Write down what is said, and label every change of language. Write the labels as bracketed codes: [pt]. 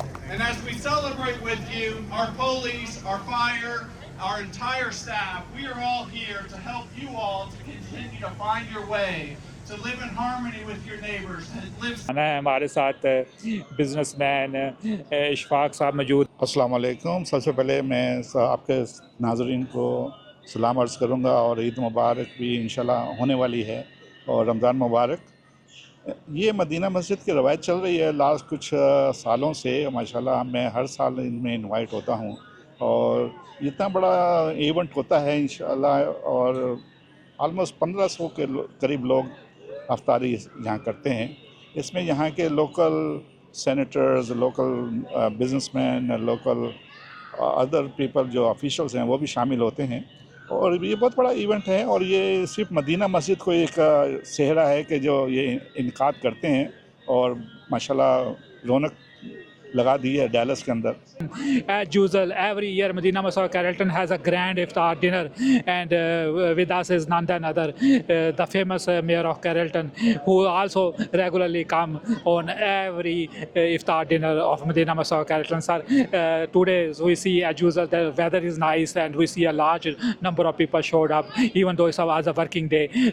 [en] And as we celebrate with you, our police, our fire, our entire staff, we are all here to help you all to continue to find your way, to live in harmony with your neighbors and live. [ur] ہمارے ساتھ business man Ashfaq صاحب موجود. السلام علیکم. سب سے پہلے میں آپ کے ناظرین کو سلام عرض کروں گا اور عید مبارک بھی انشاءاللہ ہونے والی ہے اور رمضان مبارک. یہ مدینہ مسجد کی روایت چل رہی ہے لاسٹ کچھ سالوں سے. ماشاءاللہ میں ہر سال ان میں انوائٹ ہوتا ہوں اور اتنا بڑا ایونٹ ہوتا ہے انشاءاللہ اور آلموسٹ 1500 کے قریب لوگ افطاری یہاں کرتے ہیں. اس میں یہاں کے local senators, local business man, local other people جو آفیشلز ہیں وہ بھی شامل ہوتے ہیں اور یہ بہت بڑا ایونٹ ہے. اور یہ صرف مدینہ مسجد کو ایک سہرا ہے کہ جو یہ انعقاد کرتے ہیں اور ماشاءاللہ رونق لگا دی ہے ڈیلس کے اندر. [en] As usual, every year Madinah Masjid of Carrollton has a grand Iftar dinner, and with us is none other the famous mayor of Carrollton, who also regularly come on every Iftar dinner of Madinah Masjid of Carrollton. Sir, today we see as usual the weather is nice and we see a large number of people showed up, even though it was a working day.